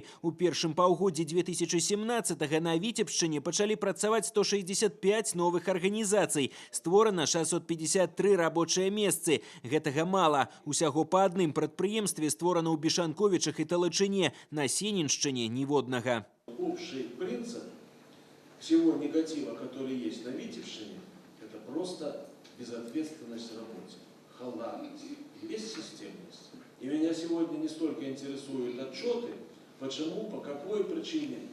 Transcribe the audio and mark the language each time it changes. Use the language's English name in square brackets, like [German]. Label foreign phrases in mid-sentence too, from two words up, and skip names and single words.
[Belarusian] У першым паўгоддзі 2017-го на Віцебшчыне пачалі працаваць 165 новых арганізацый. Створана 653 рабочыя месцы. Гэтага мала. Усяго па адным прадпрыемстве створана ў Бешанковічах і Талачыне. На Сеніншчыне ніводнага. [Russian] Общий принцип всего негатива, который есть на Витебщине, это просто безответственность в работе, халатность, бессистемность. И меня сегодня не столько интересуют отчеты, почему, по какой причине.